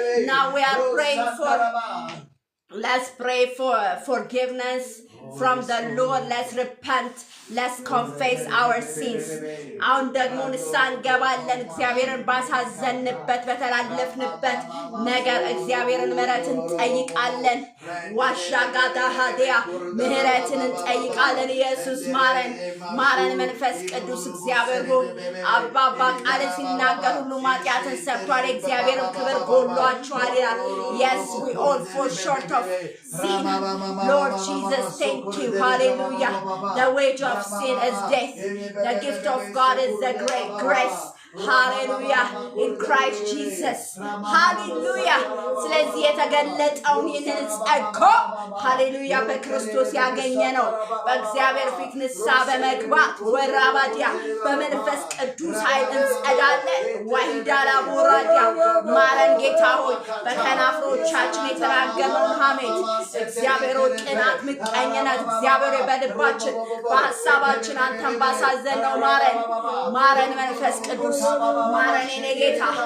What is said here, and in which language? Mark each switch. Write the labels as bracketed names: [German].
[English] Now we are praying for, let's pray for forgiveness from the Lord. Let's repent. Let's confess our sins. [Amharic] አሁን ደግሞ ንስሐ እንገባለን። እግዚአብሔርን ባሳዘንበት በተላለፍንበት ነገር እግዚአብሔርን ምሕረትን እንጠይቃለን። ዋሻጋዳ ሀዲያ ምሕረትን እንጠይቃለን። ኢየሱስ ማረን መንፈስ ቅዱስ እግዚአብሔር ሆይ አባባ ቃል ሲናገር ሁሉ ኃጢአትን ሰርቷል እግዚአብሔርን ክብር ጎድሏቸዋል ይላል። [English] Yes, we all fall short of sin. Lord Jesus, thank you. Hallelujah. The wage of sin is death. The gift of God is the great grace. Hallelujah. In Christ Jesus. Hallelujah. [Amharic] ስለዚህ የተገለጠውን ይህንን ጸጋ ሃሌሉያ በክርስቶስ ያገኘነው በእግዚአብሔር ፊት ንስሐ በመግባት ወራባዲያ በመንፈስ ቅዱስ ኃይል እንጸዳለን። ዋሂዳላ ቦራዲያ ማረን ጌታ ሆይ በከናፍሮቻችን የተናገረውን ሐሜት እግዚአብሔር ሆይ ቅናት፣ ምቀኝነት እግዚአብሔር በልባችን በሐሳባችን አንተን ባሳዘነው ማረን መንፈስ ቅዱስ ማረን የኔ ጌታ